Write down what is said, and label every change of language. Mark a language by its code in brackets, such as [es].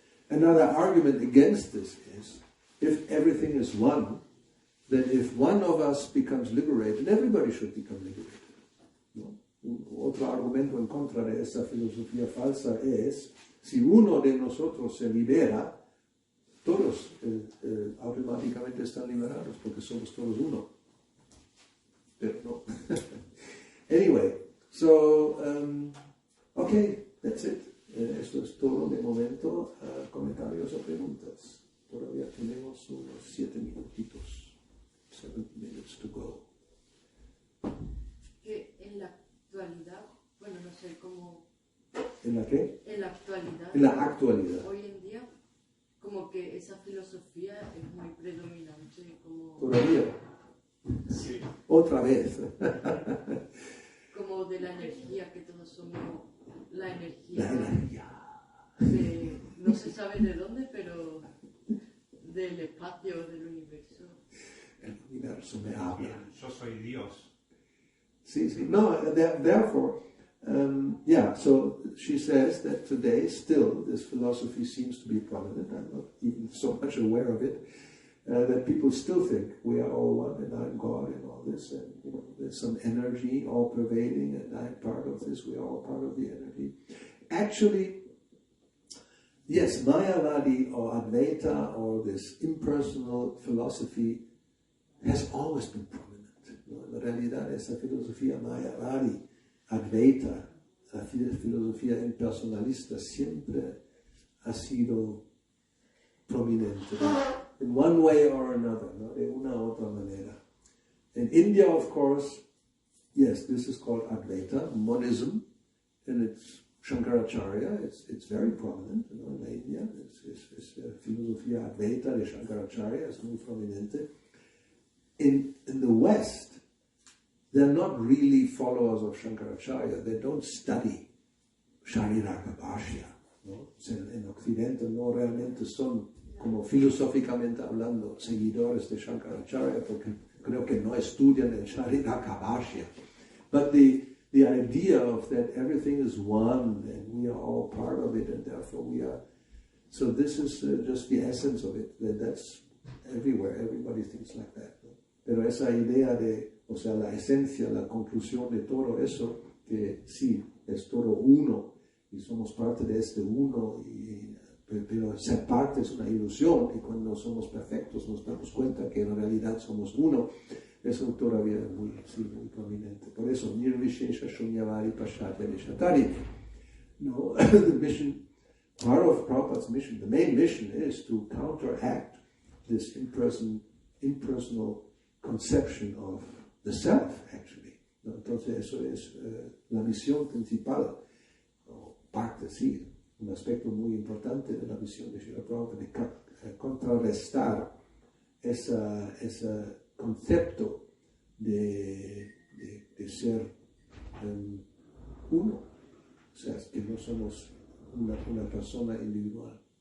[en] Another argument against this is, if everything is one, then if one of us becomes liberated, everybody should become liberated, ¿no? [es] Otro argumento en contra de esa filosofía falsa es, si uno de nosotros se libera, todos automáticamente están liberados porque somos todos uno. Pero no. [en] Anyway, so, okay, that's it. [es] Esto es todo de momento. Comentarios o preguntas. Todavía tenemos unos 7 minutitos. [en] 7 minutes to go. [es] Que en la actualidad, bueno, no sé cómo... ¿En la qué? En la actualidad. En la actualidad. Hoy en día, como que esa filosofía es muy predominante. Como... ¿Todavía? Sí. Otra vez. Como de la energía, que todos somos la energía. La energía. No se sabe de dónde, pero del espacio, del universo. El universo me habla. Yo soy Dios. Sí, sí. [en] No, therefore, yeah, so she says that today still this philosophy seems to be prominent. I'm not even so much aware of it, that people still think we are all one and I'm God and all this, and you know, there's some energy all pervading and I'm part of this, we are all part of the energy. Actually, yes, Mayavadi or Advaita or this impersonal philosophy has always been prominent. [es] ¿No? En realidad, esa filosofía Mayavadi, Advaita, la filosofía impersonalista siempre ha sido prominente, [en] in one way or another, [es] ¿no? De una u otra manera. [en] In India, of course, yes, this is called Advaita, monism, and it's Shankaracharya, it's very prominent, you know, in India, it's [es] filosofía Advaita de Shankaracharya, es muy prominente. [en] In the West, they're not really followers of Shankaracharya, they don't study Shariraka Bhashya, ¿no? [es] En Occidente no realmente son, como filosóficamente hablando, seguidores de Shankaracharya, porque creo que no estudian el Shariraka Bhashya. [en] But the idea of that everything is one and we are all part of it and therefore we are... So this is just the essence of it, that's everywhere, everybody thinks like that, ¿no? [es] Pero esa idea de, o sea, la esencia, la conclusión de todo eso, que sí, es todo uno y somos parte de este uno, pero ser parte es una ilusión y cuando somos perfectos nos damos cuenta que en realidad somos uno. Eso todavía es muy prominente. Por eso, [sa] Nirvishesha Shunyavadi Pashatya Vishatari. [en] No, the mission part of Prabhupada's mission, the main mission is to counteract this impersonal conception of the self, actually. [es] Entonces eso es la misión principal, o parte, sí, un aspecto muy importante de la misión de Srila Prabhupada, de contrarrestar ese concepto de ser uno, o sea, que no somos una persona individual.